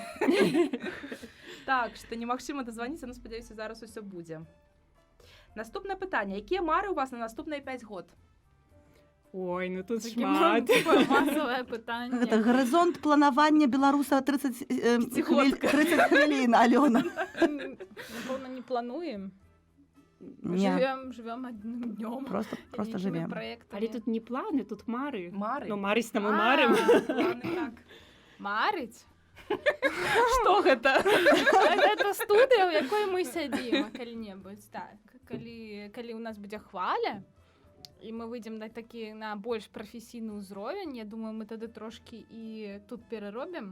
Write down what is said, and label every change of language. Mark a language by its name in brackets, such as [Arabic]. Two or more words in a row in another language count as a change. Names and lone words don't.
[Belarusian] Так, што немагчыма дазваніцца, ну, спадзяюся, зараз усё будзе. Наступнае пытанне. Якія мары ў вас на наступныя 5 год? Ой, ну тут Такі шмат. масавае пытанне. Гэта гарызонт планавання беларуса 30 хвілін, Алёна. Напэўна, не плануем. Не. [Russian] Живем одним днем. [Belarusian] Просто жывем. Але тут не планы, тут мары. Мары? Ну, марыць там і марым. Планы, так. Марыць? Што гэта? Гэта студыя, у якой мы сядзім калі-небудзь. Так, калі у нас будзе хваля, і мы выйдзем на больш прафесійны ўзровень, я думаю, мы тады трошкі і тут пераробім.